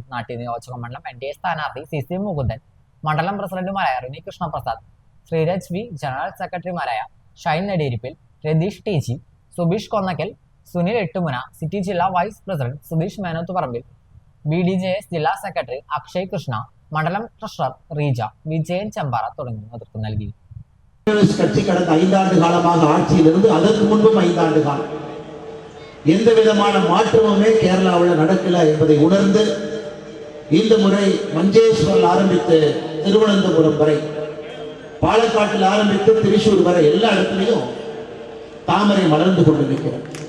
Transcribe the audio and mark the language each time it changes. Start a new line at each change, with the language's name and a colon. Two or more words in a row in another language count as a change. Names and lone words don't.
Malayalam: നാട്ടിക നിയോജക മണ്ഡലം NDA സ്ഥാനാർത്ഥി CC മുകുന്ദൻ, മണ്ഡലം പ്രസിഡന്റുമാരായ റിനി കൃഷ്ണപ്രസാദ്, ശ്രീരാജ് V, ജനറൽ സെക്രട്ടറിമാരായ ഷൈൻ നെടിയിരിപ്പിൽ, രതീഷ് TG, സുബീഷ് കൊന്നക്കൽ, സുനിൽ എട്ടുമുന, സിറ്റി ജില്ലാ വൈസ് പ്രസിഡന്റ് സുധീഷ് മേനോത്തുപറമ്പിൽ, BDJS ജില്ലാ സെക്രട്ടറി അക്ഷയ് കൃഷ്ണ, മണ്ഡലം ട്രഷറർ റീജ, വിജയൻ ചെമ്പാറ തുടങ്ങിയ നേതൃത്വം നൽകി.
Tamil: கட்சி கடந்த 5 ஆண்டு காலமாக ஆட்சியில் இருந்து அதற்கு முன்பும் 5 ஆண்டு காலம் எந்த விதமான மாற்றமுமே கேரளாவில் நடக்கல என்பதை உணர்ந்து இந்த முறை மஞ்சேஸ்வரில் ஆரம்பித்து திருவனந்தபுரம் வரை, பாலக்காட்டில் ஆரம்பித்து திருச்சூர் வரை எல்லா இடத்துலையும் தாமரை மலர்ந்து கொண்டு நிற்கிறோம்.